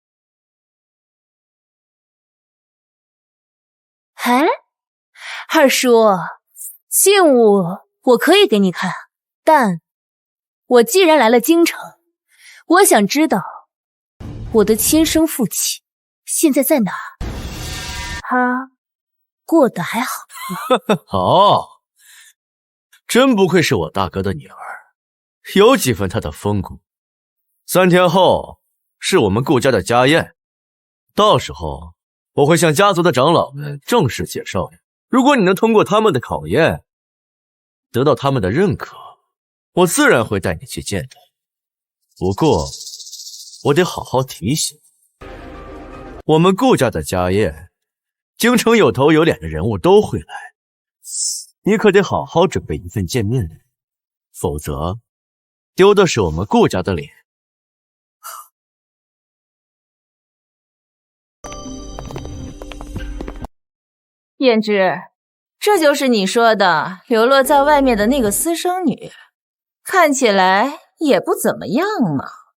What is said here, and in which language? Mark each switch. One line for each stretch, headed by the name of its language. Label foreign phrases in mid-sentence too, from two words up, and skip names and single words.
Chinese: 哎，二叔，信物我可以給你看，但我既然來了京城，我想知道我的親生父親現在在哪？他過得還好嗎？好，真不愧是我大哥的女兒，有幾分他的風骨。3天後是我們顧家的家宴，到時候我會向家族的長老們正式介紹你。如果你能通過他們的考驗，得到他們的認可，我自然會帶你去見他。不過我得好好提醒，我們顧家的家宴，京城有頭有臉的人物都會來，你可得好好準備一份見面禮，否則丟的是我們顧家的臉。燕之，這就是你說的流落在外面的那個私生女，看起來也不怎麼樣嘛。